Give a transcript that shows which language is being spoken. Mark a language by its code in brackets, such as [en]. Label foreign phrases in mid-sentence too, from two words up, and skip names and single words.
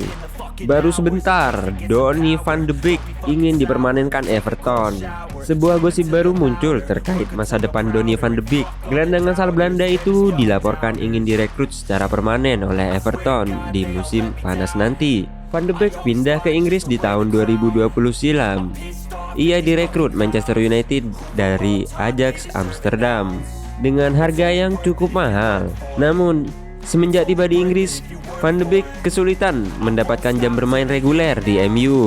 [id] Baru sebentar, Donny van de Beek ingin dipermanenkan Everton. Sebuah gosip baru muncul terkait masa depan Donny van de Beek. Gelandang asal Belanda itu dilaporkan ingin direkrut secara permanen oleh Everton di musim panas nanti. Van de Beek pindah ke Inggris di tahun 2020 silam. Ia direkrut Manchester United dari Ajax Amsterdam dengan harga yang cukup mahal. Namun, semenjak tiba di Inggris, Van de Beek kesulitan mendapatkan jam bermain reguler di MU.